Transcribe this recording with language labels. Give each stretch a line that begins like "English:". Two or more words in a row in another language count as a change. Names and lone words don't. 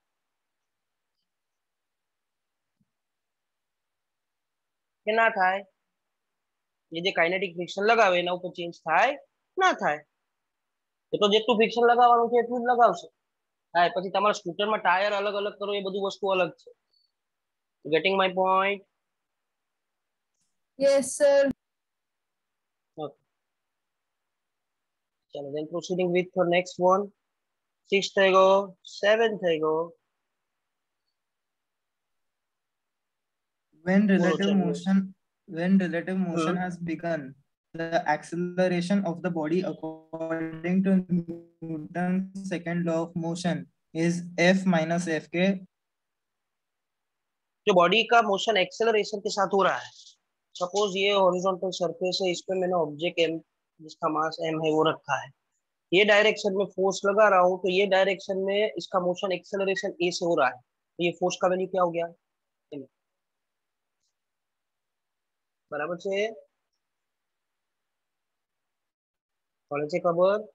Gujarati: કે ના થાય એ જે
English: kinetic friction
Gujarati: લગાવે એના ઉપર ચેન્જ થાય ના થાય એ તો જેટલું ફ્રિક્શન લગાવવાનું છે એટલું જ લગાવશે હા પછી તમારા સ્કૂટરમાં ટાયર અલગ અલગ કરો એ બધું વસ્તુ અલગ છે
English: getting my point Yes, sir. Okay. चलो then proceeding with the next one 6
Gujarati: થઈ ગયો
English: 7
Gujarati: થઈ ગયો
English: when relative motion has begun the acceleration of the body according to Newton's second law of motion is F minus Fk
Hindi: जो बॉडी का
English: motion acceleration
Hindi: के साथ हो रहा है सपोज ये
English: horizontal surface
Hindi: है इस पे मैंने
English: object M
Hindi: जिसका मास एम है वो रखा है ये डायरेक्शन में फोर्स लगा रहा हूँ तो ये डायरेक्शन में इसका
English: motion acceleration
Hindi: ए से हो रहा है तो ये फोर्स का वैल्यू क्या हो गया बराबर से कौन से खबर